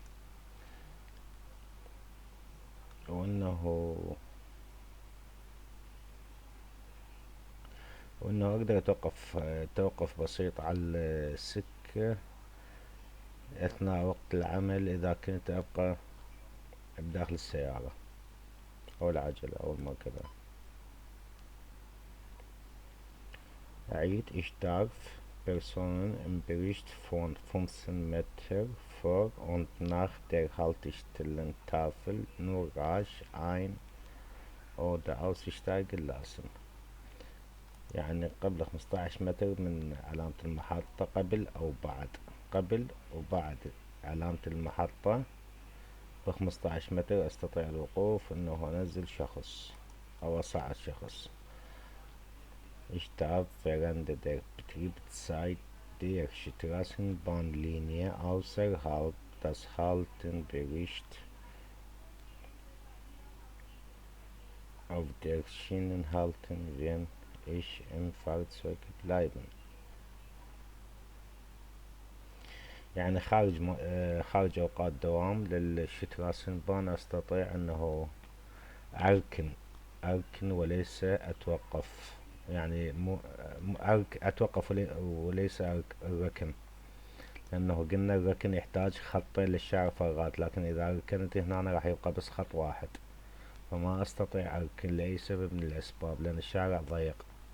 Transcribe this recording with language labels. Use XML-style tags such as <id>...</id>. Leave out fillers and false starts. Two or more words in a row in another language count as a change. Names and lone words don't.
<ar>وانه اقدر اتوقف توقف بسيط على السكة اثناء وقت العمل اذا كنت ابقى بداخل السيارة او العجلة او المركبة. أعيد.</ar> <de>Ich darf Personen im Bericht von 15 Meter vor und nach der Haltestellentafel nur rasch ein- oder aussteigen lassen.</de> <ar>يعني قبل 15 متر من علامة المحطة، قبل أو بعد، قبل وبعد علامة المحطة ب15 متر أستطيع الوقوف، إنه أنزل شخص أو أصعد شخص.</ar> <de>Ich darf während der Betriebszeit der Straßenbahnlinie außerhalb des Haltenbericht auf der Schiene halten, wenn ich im Fahrzeug bleiben.</de> <ar>يعني خارج أوقات دوام للشتراسنبان أستطيع أنه أركن وليس أتوقف، يعني أتوقف وليس الركن، لأنه قلنا الركن يحتاج خطين للشارع فراغات، لكن إذا ركنت هنا راح يبقى بس خط واحد، فما أستطيع أركن لأي سبب من الأسباب لأن الشارع ضيق.</ar>